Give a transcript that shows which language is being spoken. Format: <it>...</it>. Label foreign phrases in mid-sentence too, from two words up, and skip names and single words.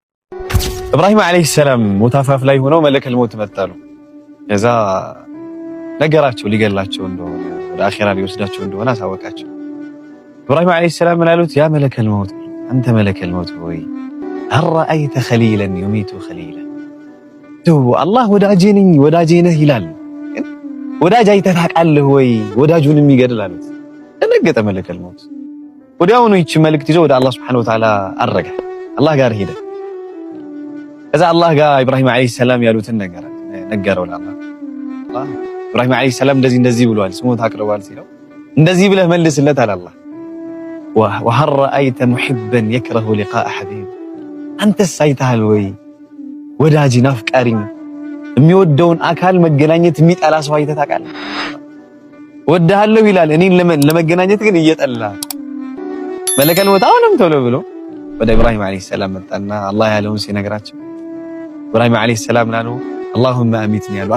<am>ኢብራሂም</am> <ar>عليه السلام</ar> <am>ሙታፋፍ ላይ ሆነው</am> <ar>ملك الموت</ar> <am>መጣሉ። ከዛ ነገራቸው ሊገላቸው እንደሆነ ወደ አኺራ ሊወስዳቸው እንደሆነ አሳወቃቸው። ኢብራሂም</am> <ar>عليه السلام</ar> <am>ምን አሉት? ያ</am> <ar>ملك الموت</ar> <am>አንተ</am> <ar>ملك الموت</ar> <am>ሆይ</am> <ar>هل رأيت خليلا يميت خليلا</ar> <am>አላህ ወዳጄ ነኝ ወዳጄ ነህ ይላል። ወዳጅ አይተህ ታውቃለህ ወይ ወዳጁንም ይገድል አሉት። ደነገጠ</am> <ar>ملك الموت።</ar> <am>ወዲያውኑ ይህች መልእክት ይዞ ወደ አላህ ሱብሓነሁ ወተዓላ አረገ። አላህ ጋር ሄደ። ከዛ አላህ ጋር ኢብራሂም</am> <ar>عليه السلام</ar> <am>ያሉትን ነገረው ለአላህ። ኢብራሂም</am> <ar>عليه السلام</ar> <am>እንደዚህ ብሏል ስሞት አቅርቧል ሲለው እንደዚህ ብለህ መልስለት አለ አላህ።</am> <ar>وهل رأيت محبا يكره لقاء حبيب</ar> <am>አንተስ አይተሃል ወይ ወዳጅን አፍቃሪን የሚወደውን አካል መገናኘት የሚጠላ ሰው አይተህ ታውቃለህ? ወድሃለሁ ይላል እኔን ለመገናኘት ግን እየጠላ</am> <ar>ملك الموت</ar> <am>አሁንም ቶሎ ብሎ ወደ ኢብራሂም</am> <ar>عليه السلام</ar> <am>መጣና አላህ ያለውን ሲነግራቸው ኢብራሂም</am> <ar>عليه السلام</ar> <am>ናኑ</am> <ar>اللهم أمتني</ar> <am>ያሉ</am>